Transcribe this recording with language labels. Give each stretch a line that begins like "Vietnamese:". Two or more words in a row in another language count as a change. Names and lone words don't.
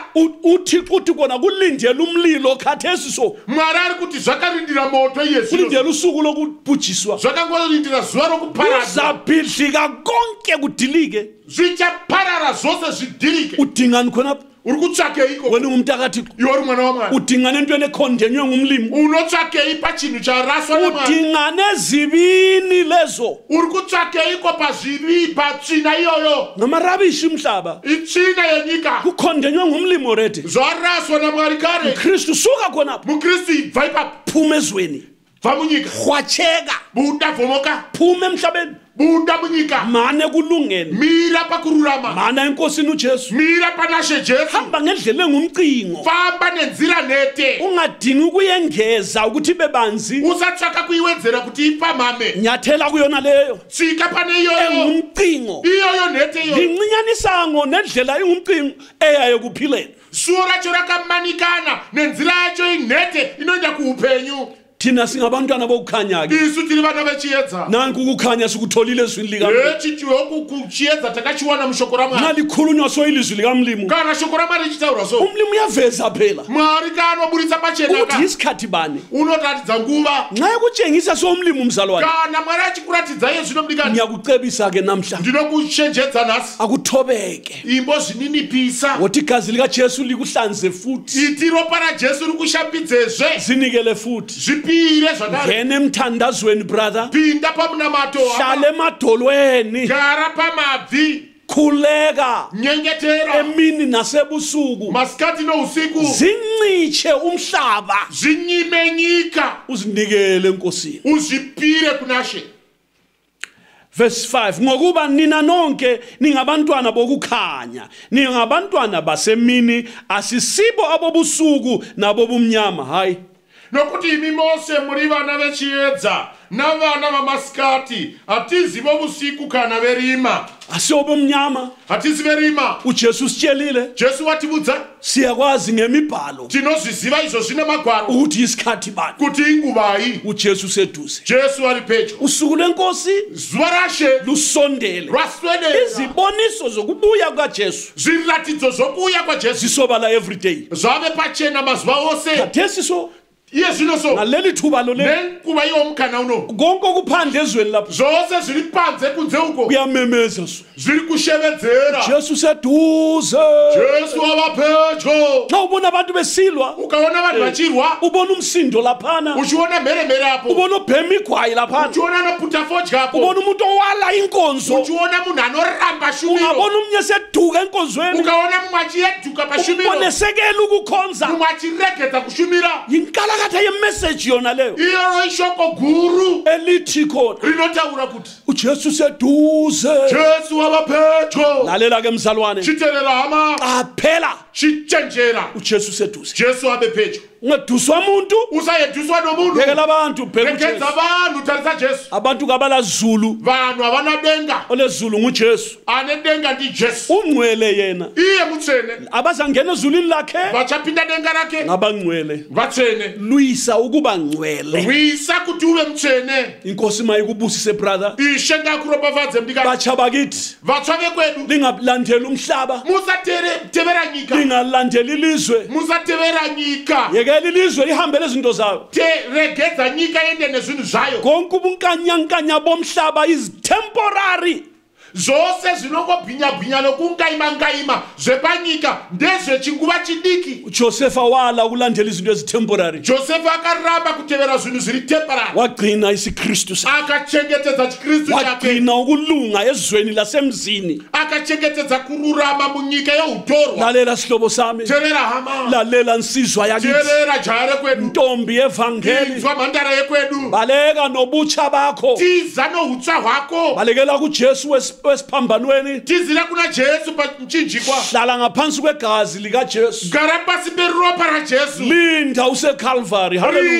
North Ndebele: uThixo uthi kona kulindele umlilo khathesi so.
Shona: mwari ari kuti zvakarindira moto iyezvino
North Ndebele: Kulindele usuku lokubhujiswa.
Shona: zvakangorindira zuva rokuparadzwa
North Ndebele: Uzabhidlika konke kudilike.
Shona: zvichaparara zvose zvidhirike
North Ndebele: Udingani khonapha?
Shona: uri kutsvakeiko
North Ndebele: Wena ungumuntu akaThixo.
Shona: iwe uri mwana wamwari
North Ndebele: Udingane entweni ekhondenywe ngumlimi.
Shona: unotsvakei pachinhu charaswa namwari
North Ndebele: Udingane zibini lezo.
Shona: uri kutsvakeiko pazvivi patsvina iyoyo
North Ndebele: Ngamarabishi umhlaba.
Shona: itsvina yenyika
North Ndebele: Kukhondenywe ngumlimi already.
Shona: zvaraswa namwari kare
North Ndebele: Kristu suka khonapha.
Shona: mukristu ibva ipapo
North Ndebele: Phuma ezweni.
Shona: bva munyika
North Ndebele: Khwacheka.
Shona: buda bvomoka
North Ndebele: Phuma emhlabeni.
Shona: buda munyika
North Ndebele: Mane kulungeni.
Shona: mira pakururama
North Ndebele: Mana enkosini uJesu.
Shona: mira panashe Jesu
North Ndebele: Hamba ngendlela engumcingo.
Shona: famba nenzira nete
North Ndebele: Ungadingi ukuyengeza ukuthi bebanzi.
Shona: usatsvaka kuiwedzera kuti ipamhame
North Ndebele: Nyathela kuyona leyo.
Shona: tsika pane iyoyo
North Ndebele: Engumcingo.
Shona: iyoyo nete iyoyo
North Ndebele: Lincinyanisa ngendlela ingumcingo eyayo ekuphileni.
Shona: suo racho rakamanikana nenzira yacho inhete inoenda kuupenyu
North Ndebele: Thina singabantwana bokukhanya ke.
Shona: isu tiri vana vechiyedza
North Ndebele: Nanku ukukhanya sikutholile ezwini likaMlimo.
Shona: echitiweku kuchiyedza takachiwana mushoko ramwari
North Ndebele: Nalikhulunywa so ilizwi likaMlimo.
Shona: kana shoko ramwari richitaurwa so
North Ndebele: Umlimo uyaveza phela.
Shona: mwari kaanoburitsa
North Ndebele: Ukuthi
Shona: pachenaka
North Ndebele: isikhathi bani?
Shona: unotatidza nguva
North Ndebele: Nxa ekutshengisa so umlimo umzalwane.
Shona: kana mwari achikuratidza iye zvinomudikani
North Ndebele: Ngiyakucebisa ke namhla.
Shona: ndinokushenjedza nhasi
North Ndebele: Akuthobeke.
Shona: imbo zvininipisa
North Ndebele: Wothi igazi likaJesu likuhlanze futhi.
Shona: iti ropa rajesu rikushambidzezve
North Ndebele: Zinikele futhi.
Shona: zvipe uzipire zvakare
North Ndebele: ngena emthandazweni brother,
Shona: pinda pamunamato
North Ndebele: hlala emadolweni,
Shona: gara pamabvi
North Ndebele: khuleka
Shona: nyengetera
North Ndebele: emini nasebusuku,
Shona: masikati nousiku
North Ndebele: zincitshe umhlaba,
Shona: zvinyime nyika
North Ndebele: uzinikele enkosini.
Shona: uzvipire kunashe.
North Ndebele: Verse 5, ngokuba nina nonke ningabantwana bokukhanya, ningabantwana basemini, asisibo abobusuku nabobumnyama. Hayi,
Shona: nokuti imi mose muri vana vechiedza navana vamasikati, hatizi vovusiku kana verima.
North Ndebele: asiyobumnyama.
Shona: Hatizi verima.
North Ndebele: uJesu usitshelile,
Shona: Jesu watibudza
North Ndebele: siyakwazi ngemibhalo
Shona: tinozviziva izvo zvine magwaro
North Ndebele: ukuthi isikhathi bani,
Shona: kuti inguvayi.
North Ndebele: uJesu useduze,
Shona: Jesu ari pedyo,
North Ndebele: usuku lwenkosi
Shona: zuva rashe
North Ndebele: lusondele.
Shona: rwaswedera.
North Ndebele: Iziboniso zokubuya kwaJesu
Shona: zviratidzo zvokuuya kwajesu
North Ndebele: zisobala
English: every day.
Shona: zvave pachena mazuva ose.
North Ndebele: Khathesi so
Shona: iye zvino so
North Ndebele: ngaleli thuba lo le
Shona: nenguva iwomukana uno
North Ndebele: konke okuphandle ezweni lapha
Shona: zvose zviri panze kunze uko
North Ndebele: kuyamemeza so.
Shona: zviri kushevedzera.
North Ndebele: Jesu seduze.
Shona: Jesu wava pedyo.
North Ndebele: Xa ubona abantu besilwa,
Shona: Ukaona vanhu vachirwa,
North Ndebele: ubona umsindo laphana,
Shona: uchiona mheremhere apo,
North Ndebele: ubona obhema igwayi laphana,
Shona: uchiona anoputa fodya apo,
North Ndebele: ubona umuntu owala inkonzo,
Shona: uchiona munhu anoramba shumiro,
North Ndebele: ungabona umnye seduka enkonzweni,
Shona: ukaona mumwe achiyeduka pashumiro,
North Ndebele: ubonesekela ukukhonza.
Shona: mumwe achiregedza kushumira.
North Ndebele: Yinkalakatha yemeseji yona leyo
Shona: Iro ishoko guru
North Ndebele: elithi khona
Shona: rinotaura kuti
North Ndebele: uJesu seduze.
Shona: Jesu wava pedyo.
North Ndebele: Lalela ke mzalwane,
Shona: Chiterera hama,
North Ndebele: qaphela,
Shona: chichenjera.
North Ndebele: uJesu seduze.
Shona: Jesu abe pedyo.
North Ndebele: Ungeduswa umuntu,
Shona: Usayeduswa nomunhu.
North Ndebele: bhekela abantu, bheka
Shona: Regedza uJesu. vanhu, tarisa Jesu.
North Ndebele: Abantu kabala Zulu,
Shona: Vanhu havana denga.
North Ndebele: ole Zulu nguJesu,
Shona: Ane denga ndi Jesu.
North Ndebele: ungcwele yena.
Shona: Iye mutsvene.
North Ndebele: Abazangena ezulwini lakhe
Shona: Vachapinda denga rake
North Ndebele: ngabangcwele.
Shona: vatsvene.
North Ndebele: Lwisa ukuba ngcwele.
Shona: Rwisa kuti uve mutsvene.
North Ndebele: Inkosi mayikubusise brother.
Shona: Ishe ngakuropafadze mdikani.
North Ndebele: Batsha bakithi,
Shona: Vatsva vekwedu.
North Ndebele: lingalandeli umhlaba,
Shona: Musatevera nyika.
North Ndebele: lingalandeli ilizwe.
Shona: Musatevera nyika.
North Ndebele: Yekela ilizwe lihambele izinto zayo.
Shona: Regedza nyika yende nezvinhu zvayo.
North Ndebele: Konke ubunkanyankanya bomhlaba
English: is temporary.
Shona: Zvose zvinongobhinya-bhinya nokungaima-ngaima zvepanyika ndezvechinguva chidiki.
North Ndebele: uJosefa wala ukulandela izinto ezitemporary,
Shona: Josefa akaramba kutevera zvinhu zviri temporary.
North Ndebele: wagcina isiKristu sakhe,
Shona: Akachengetedza chikristu chake.
North Ndebele: wagcina ukulunga ezweni lasemzini.
Shona: Akachengetedza kururama munyika yeutorwa.
North Ndebele: Lalela sihlobo sami,
Shona: Terera hama.
North Ndebele: lalela nsizwa yakithi,
Shona: Terera jaya rekwedu.
North Ndebele: ntombi yevangeli,
Shona: Inzwa mhandara yekwedu.
North Ndebele: baleka nobutsha bakho,
Shona: Tiza nohutsva hwako.
North Ndebele: balekela kuJesu wesiphambanweni,
Shona: Tizira kuna Jesu pachinjikwa.
North Ndebele: hlala ngaphansi kwegazi likaJesu,
Shona: Gara pasi peropa raJesu.
North Ndebele: linda useCalvary. Haleluya.